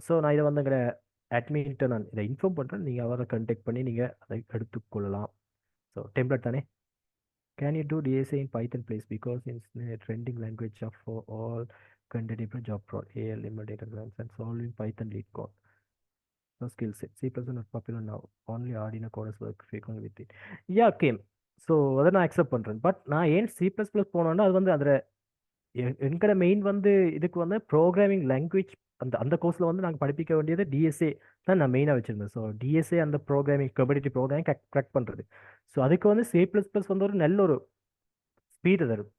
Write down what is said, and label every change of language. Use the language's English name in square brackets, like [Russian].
[Tamil] So நான் இதை வந்து எங்களை அட்மின்ட்ட நான் இதை இன்ஃபார்ம் பண்ணுறேன். நீங்கள் அவரை கண்டெக்ட் பண்ணி நீங்கள் அதை எடுத்துக்கொள்ளலாம். ஸோ டெம்ப்ளேட் தானே. [English] Can you do DSA in Python, please? Because it's a trending language of for all candidate job role, ALM, data science, and solving Python lead code. No skill set. C++ is not popular now. Only Arduino coders work frequently with it. Yeah, okay. [Tamil] So அதை நான் accept பண்ணுறேன். But நான் ஏன் C++ போனோன்னா அது வந்து அதில் எங்களோட மெயின் வந்து இதுக்கு வந்து ப்ரோக்ராமிங் லாங்குவேஜ் அந்த அந்த கோர்ஸில் வந்து நாங்கள் படிப்பிக்க வேண்டியது டிஎஸ்ஏ தான் நான் மெயினாக வச்சுருந்தேன். ஸோ டிஎஸ்ஏ அந்த ப்ரோக்ராமிங் கம்யூனிட்டி ப்ரோக்ராமிங் க்ராக் பண்ணுறது. ஸோ அதுக்கு வந்து C++ வந்து ஒரு நல்ல ஒரு ஸ்பீடு தரும்.